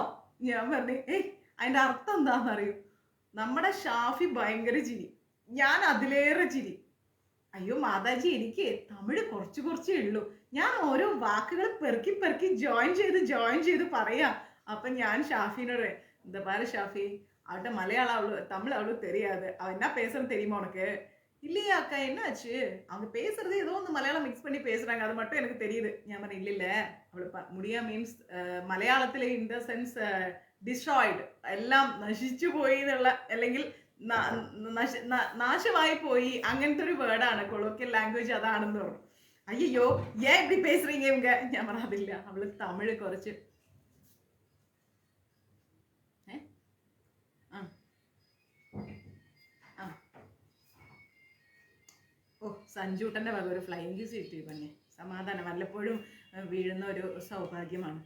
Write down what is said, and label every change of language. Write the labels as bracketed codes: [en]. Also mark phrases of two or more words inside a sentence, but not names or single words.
[ml] ഞാൻ പറഞ്ഞു, അതിൻ്റെ അർത്ഥം എന്താണെന്ന് അറിയൂ? നമ്മുടെ ഷാഫി ഭയങ്കര ചിരി, ഞാൻ അതിലേറെ ചിരി. അയ്യോ മാതാജി, എനിക്ക് തമിഴ് കുറച്ചേ ഉള്ളൂ, ഞാൻ ഓരോ വാക്കുകൾ പെറുക്കി ജോയിൻ ചെയ്ത് പറയാം. അപ്പം ഞാൻ ഷാഫിനോട്, എന്താ [ta] പാரு ஷாஃபி, அவட்ட மலையாளம் அவ்வளோ தமிழ் அவ்வளோ தெரியாது, அவன் என்ன பேசுறன்னு தெரியுமா உனக்கு? இல்லையா அக்கா, என்னாச்சு? அவங்க பேசுறது ஏதோ ஒன்று மலையாளம் மிக்ஸ் பண்ணி பேசுறாங்க, அது மட்டும் எனக்கு தெரியுது. [ml] ഞാൻ പറഞ്ഞു ഇല്ലില്ല, അവള് മുടിയ മീൻസ് മലയാളത്തിലെ [en] in the sense destroyed, [ml] എല്ലാം നശിച്ചു പോയി എന്നുള്ള, അല്ലെങ്കിൽ നാശമായി പോയി, അങ്ങനത്തെ ഒരു വേർഡാണ്, [en] colloquial language [ml] അതാണെന്ന് പറഞ്ഞു. [ta] அய்யோ ஏன் இப்படி பேசுறீங்க இவங்க? [ml] ഞാൻ പറഞ്ഞതില്ല, അവള് തമിഴ് കുറച്ച് സഞ്ജൂട്ടൻ്റെ വക ഒരു [en] flying kiss [ml] കിട്ടി പറഞ്ഞേ, സമാധാനം, വല്ലപ്പോഴും വീഴുന്ന ഒരു സൗഭാഗ്യമാണ്.